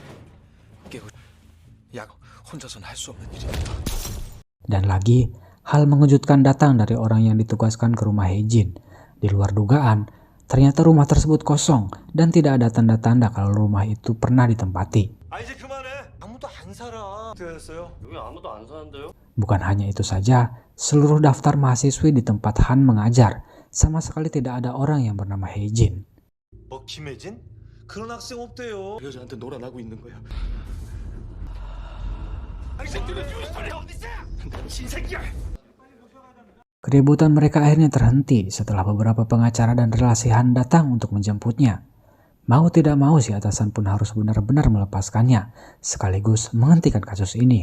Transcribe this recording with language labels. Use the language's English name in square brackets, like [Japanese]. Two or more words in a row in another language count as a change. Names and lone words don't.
[Indonesian] Dan lagi, hal mengejutkan datang dari orang yang ditugaskan ke rumah Hae-jin. Di luar dugaan, ternyata rumah tersebut kosong dan tidak ada tanda-tanda kalau rumah itu pernah ditempati. [Korean] 이제 그만해. 아무도 안 살아. 어떻게 됐어요? 여기 아무도 안 사는데요? [Indonesian] Bukan hanya itu 사자, seluruh daftar mahasiswi di tempat Han mengajar, sama sekali tidak ada orang yang bernama Hae-jin. [Korean] 뭐 김혜진? 그런 학생 없대요. 여자한테 놀아나고 있는 거야. [Indonesian] Keributan mereka akhirnya terhenti setelah beberapa pengacara dan relasi Han datang untuk menjemputnya. Mau tidak mau si atasan pun harus benar-benar melepaskannya, sekaligus menghentikan kasus ini.